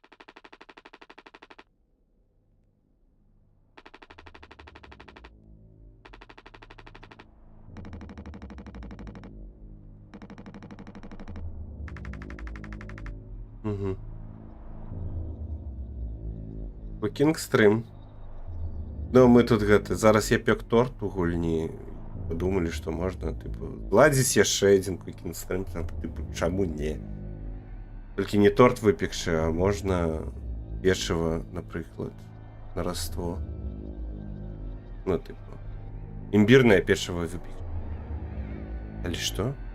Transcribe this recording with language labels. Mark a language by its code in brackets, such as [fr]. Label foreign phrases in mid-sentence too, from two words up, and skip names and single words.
[en] Угу. Cooking Stream. [be] Ну, мы тут гэта... Зараз я пек торт у гульні. [ru] Подумали, что можно, типа, [be] ладзіць яшчэ один [en] Cooking Stream, [be] там, типа, чаму не? Толькі не торт выпекшы, а можна печыва, напрыклад, на раство. Ну, типа, імбірнае печыва выпек. Але што?